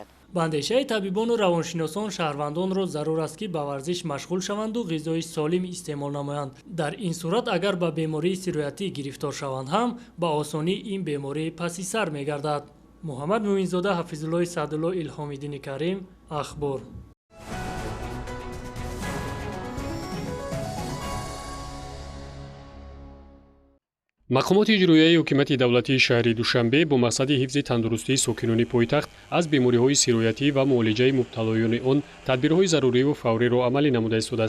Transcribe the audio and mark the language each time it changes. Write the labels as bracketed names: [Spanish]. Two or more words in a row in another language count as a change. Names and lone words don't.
[Persian] به اندیشه طبیبان و روانشناسان شهروندان را ضرور است که به ورزش مشغول شوند و غذای سالم استعمال نمایند. در این صورت اگر به بیماری سیرایتی گرفتار شوند هم به آسانی این بیماری پس سر میگردد. محمد موینزاده، حفیظالله سعدالله، الهام‌الدین کریم، اخبار. [Tajik] мақомоти иҷроияи ҳукумати давлатии шаҳри душанбе бо мақсади ҳифзи тандурустии сокинони пойтахт аз бемориҳои сироятӣ ва муолиҷаи мубталоёни он тадбирҳои зарурию фавриро амалӣ намуда истодааст.